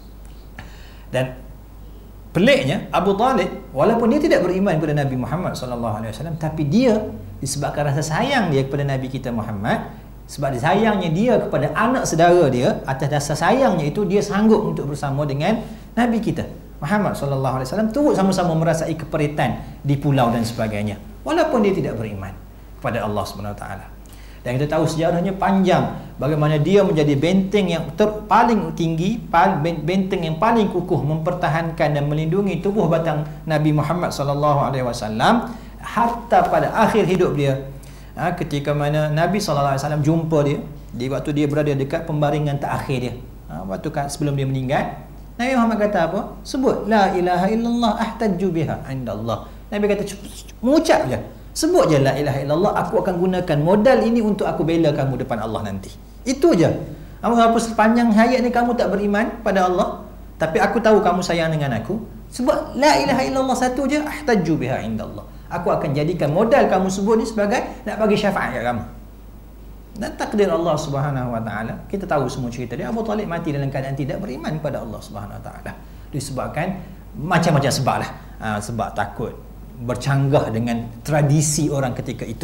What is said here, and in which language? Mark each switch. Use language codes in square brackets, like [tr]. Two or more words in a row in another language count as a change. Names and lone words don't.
[ms] Dan peliknya Abu Talib, walaupun dia tidak beriman kepada Nabi Muhammad [ar] صلى الله عليه وسلم, [ms] tapi dia disebabkan rasa sayang dia kepada Nabi kita Muhammad, Sebab sayangnya dia kepada anak saudara dia, atas dasar sayangnya itu dia sanggup untuk bersama dengan Nabi kita Muhammad sallallahu alaihi wasallam, turut sama-sama merasai keperitan di pulau dan sebagainya, walaupun dia tidak beriman kepada Allah [ar] سبحانه وتعالى. [ms] Dan kita tahu sejarahnya panjang, bagaimana dia menjadi benteng yang paling tinggi, benteng yang paling kukuh mempertahankan dan melindungi tubuh batang Nabi Muhammad [ar] صلى الله عليه وسلم [ms] hatta pada akhir hidup dia. Ketika mana Nabi [ar] صلى الله عليه وسلم [ms] jumpa dia di waktu dia berada dekat pembaringan terakhir dia, waktu sebelum dia meninggal, Nabi Muhammad kata apa? [ar] Sebut لا إله إلا الله أحتج بها عند الله. [ms] Nabi kata mengucap je, sebut je [ar] لا إله إلا الله, [ms] aku akan gunakan modal ini untuk aku bela kamu depan Allah nanti. Itu je. Apa sepanjang hayat ni kamu tak beriman pada Allah, tapi aku tahu kamu sayang dengan aku, sebab [ar] لا إله إلا الله [ms] satu je, [ar] أحتج بها عند الله. [ms] Aku akan jadikan modal kamu sebut ni sebagai nak bagi syafaat kat kamu. Dan takdir Allah [ar] سبحانه وتعالى, [ms] kita tahu semua cerita dia. Abu Talib mati dalam keadaan tidak beriman kepada Allah [ar] سبحانه وتعالى, [ms] disebabkan macam-macam sebab lah. Sebab takut bercanggah dengan tradisi orang ketika itu.